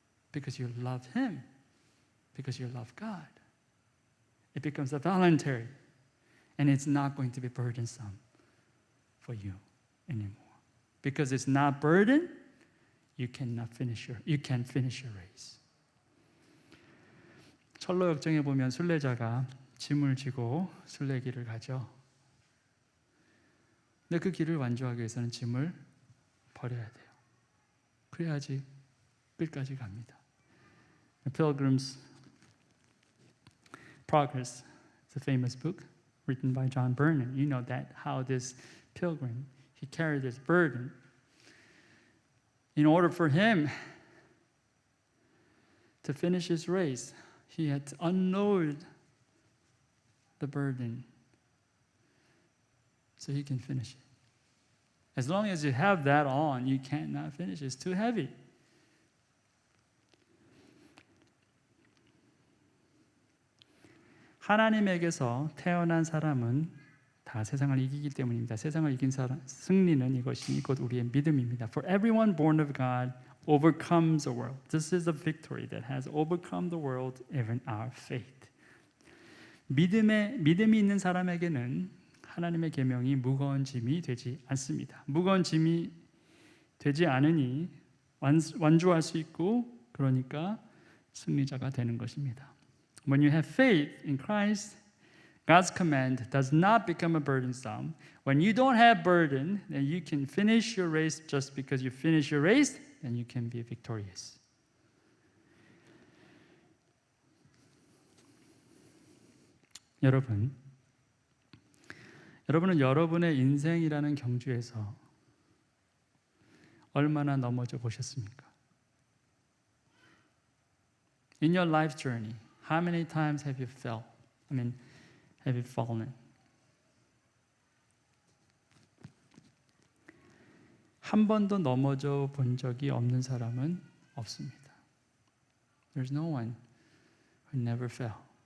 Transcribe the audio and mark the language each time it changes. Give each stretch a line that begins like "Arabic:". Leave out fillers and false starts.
English: Because you love Him. Because you love God. It becomes a voluntary. And it's not going to be burdensome for you anymore. Because it's not burden, you can't finish your race.
Korean: 철로 역정에 보면 순례자가 짐을 지고 순례길을 가죠. 근데 그 길을 완주하기 위해서는 짐을 버려야 돼요. 그래야지 끝까지 갑니다.
English: The Pilgrim's Progress is a famous book written by John Vernon. You know that how this pilgrim, he carried this burden. In order for him to finish his race, he had to unload the burden so he can finish it. As long as you have that on, you cannot finish. It's too heavy.
Korean: 하나님에게서 태어난 사람은 다 세상을 이기기 때문입니다. 세상을 이긴 사람, 승리는 이것이 곧 우리의 믿음입니다.
English: For everyone born of God overcomes the world. This is a victory that has overcome the world, even our faith.
Korean: 믿음이 있는 사람에게는 하나님의 계명이 무거운 짐이 되지 않습니다. 무거운 짐이 되지 않으니 완주할 수 있고 그러니까 승리자가 되는 것입니다.
English: When you have faith in Christ, God's command does not become a burdensome. When you don't have burden, then you can finish your race. Just because you finish your race, then you can be victorious.
Korean: 여러분은 여러분의 인생이라는 경주에서 얼마나 넘어져 보셨습니까?
English: In your life journey, how many times have you fell? Have you fallen?
Korean: 한 번도 넘어져 본 적이 없는 사람은 없습니다.
English: There's no one who never fell.